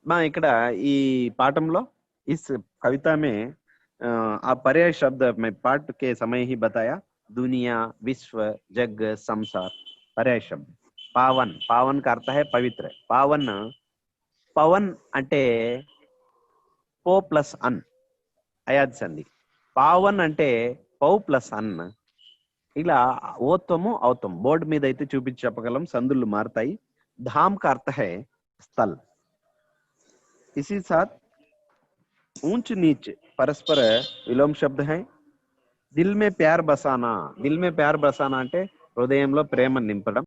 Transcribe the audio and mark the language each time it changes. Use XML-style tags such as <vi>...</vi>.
<te>ఇక్కడ ఈ పాఠంలో</te> <hi>इस कविता में आप पर्याय शब्द मैं पाठ के समय ही बताया, दुनिया, विश्व, जग, संसार. पर्याय शब्द पावन. पावन का अर्थ है पवित्र.</hi> <te>पावन, पवन అంటే పో ప్లస్ అన్, అయాది సంధి. పావన్ అంటే పౌ ప్లస్ అన్. ఇలా ఓత్వము ఔత్వం బోర్డు మీద అయితే చూపించి చెప్పగలం, సందులు మారుతాయి.</te> <hi>धाम का अर्थ है स्थल. इसी साथ ऊंच नीच परस्पर विलोम शब्द है. दिल में प्यार बसाना. దిల్ మే ప్యార్ బసానా</hi> <te>అంటే హృదయంలో ప్రేమ నింపడం.</te>